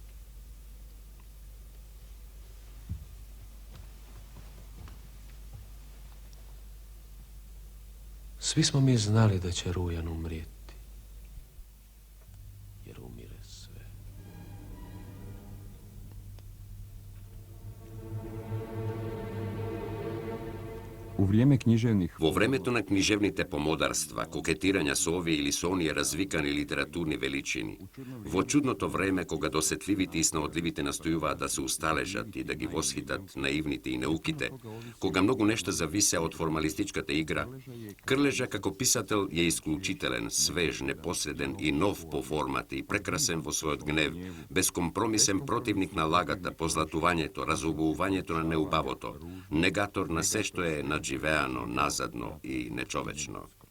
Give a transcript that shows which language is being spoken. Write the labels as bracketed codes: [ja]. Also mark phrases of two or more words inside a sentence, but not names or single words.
[hr] Svi smo mi znali da će rujan umrijeti, jer umire sve. U vrijeme književnih [mk] Во времето на книжевните помодарства, кокетирања со овие или со оние развикани литературни величини, во чудното време кога досетливите и снаодливите настојуваат да се усталежат и да ги восхитат наивните и науките, кога многу нешта зависеа од формалистичката игра, Крлежа како писател е исклучителен, свеж, непосреден и нов по формата и прекрасен во својот гнев, безкомпромисен противник на лагата, позлатувањето, разубавувањето на неубавото, негатор на се што е надживеано, назадно и нечовечно.